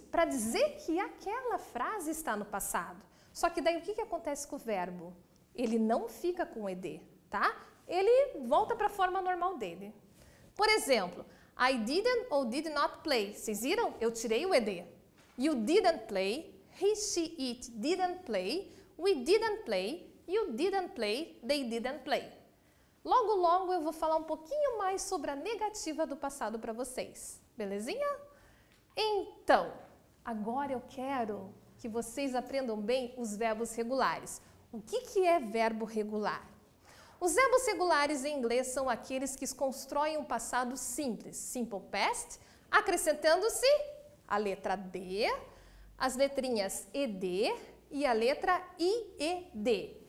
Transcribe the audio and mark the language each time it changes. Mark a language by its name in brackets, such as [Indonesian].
[Portuguese] Para dizer que aquela frase está no passado. Só que daí o que acontece com o verbo? Ele não fica com ed, tá? Ele volta para a forma normal dele. Por exemplo, [English] I didn't [Portuguese] ou [English] did not play. [Portuguese] Vocês viram? Eu tirei o ed. [English] You didn't play, he, she, it didn't play, we didn't play, you didn't play, they didn't play. [Portuguese] Logo, logo eu vou falar um pouquinho mais sobre a negativa do passado para vocês. Belezinha? Então, agora eu quero que vocês aprendam bem os verbos regulares. O que é verbo regular? Os verbos regulares em inglês são aqueles que constroem um passado simples, simple past, acrescentando-se a letra D, as letrinhas ED e a letra IED.